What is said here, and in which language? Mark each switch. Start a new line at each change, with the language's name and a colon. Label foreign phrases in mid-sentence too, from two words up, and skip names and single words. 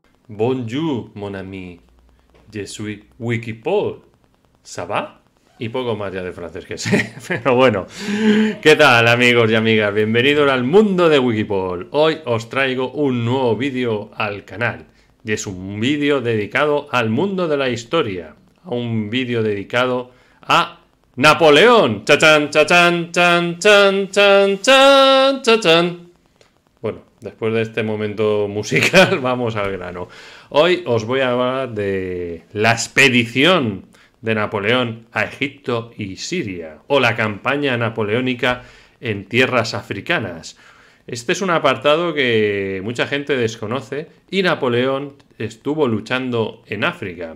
French: Bonjour, mon ami. Je suis Wikipaul. ¿Ça va?
Spanish: Y poco más ya de francés que sé. Pero bueno, ¿qué tal amigos y amigas? Bienvenidos al mundo de Wikipaul. Hoy os traigo un nuevo vídeo al canal. Y es un vídeo dedicado al mundo de la historia. Un vídeo dedicado a Napoleón. ¡Chachan, chachan, chan, chan, chan, chan, chachan! Bueno, después de este momento musical, vamos al grano. Hoy os voy a hablar de la expedición de Napoleón a Egipto y Siria, o la campaña napoleónica en tierras africanas. Este es un apartado que mucha gente desconoce y Napoleón estuvo luchando en África.